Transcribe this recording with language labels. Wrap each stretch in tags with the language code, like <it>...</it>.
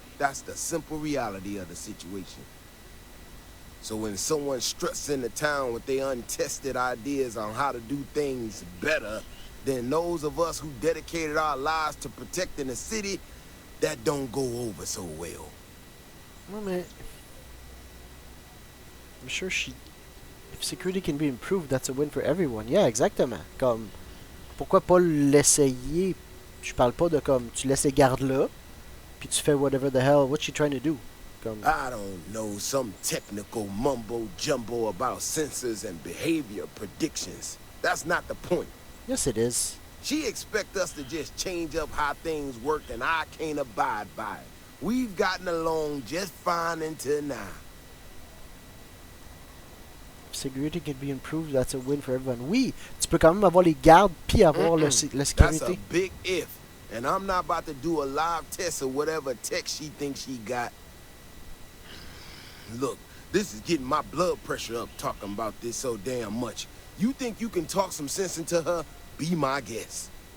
<en>That's the simple reality of the situation. So when someone struts into town with their untested ideas on how to do things better than those of us who dedicated our lives to protecting the city, that don't go over so well.</en> <fr>Non, mais...</fr> <en>I'm sure she... If security can be improved, that's a win for everyone.</en> <fr>Yeah, exactement. Comme... Pourquoi pas l'essayer? Je parle pas de comme... Tu laisses les gardes là, puis tu fais whatever the hell...</fr> <en>What's she trying to do? Comme... I don't know, some technical mumbo-jumbo about sensors and behavior predictions. That's not the point. Yes, it is. She expects us to just change up how things work, and I can't abide by it. We've gotten along just fine until now. If security can be improved, that's a win for everyone.</en> <fr>Oui, tu peux quand même avoir les gardes puis avoir la</fr> <en>That's</en> <fr>sécurité.</fr> <en>a big if, and I'm not about to do a live test of whatever tech she thinks she got. Look, this is getting my blood pressure up talking about this so damn much. You think you can talk some sense into her? Be my guest.</en>